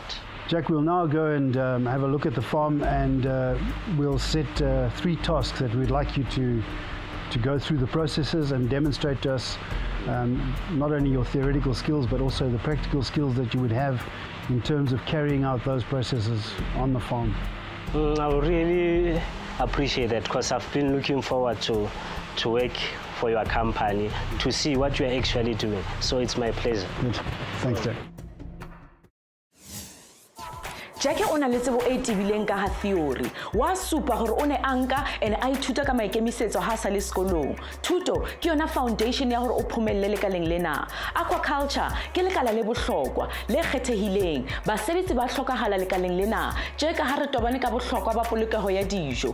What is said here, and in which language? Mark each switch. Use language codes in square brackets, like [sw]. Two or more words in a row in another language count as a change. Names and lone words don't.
[en] Jack, we'll now go and have a look at the farm, and we'll set 3 tasks that we'd like you to go through the processes and demonstrate to us not only your theoretical skills but also the practical skills that you would have in terms of carrying out those processes on the farm. I would really appreciate that, because I've been looking forward to work for your company, to see what you're actually doing. So it's my pleasure. Good. Thanks, Jack. [st] Jackie o na le tsebo e tibileng ka ha theory wa supa hore o ne a nka ene a ithuta ka maikemisetso ha sa le sekolong. Thuto ke yona foundation ya hore o phomelle lekaleng lena. Aquaculture ke lekala le bohlokwa le kgethehileng. Basebetsi ba hlokahala lekaleng lena tje ka ha re tobane ka bohlokwa ba polokeho ya dijo.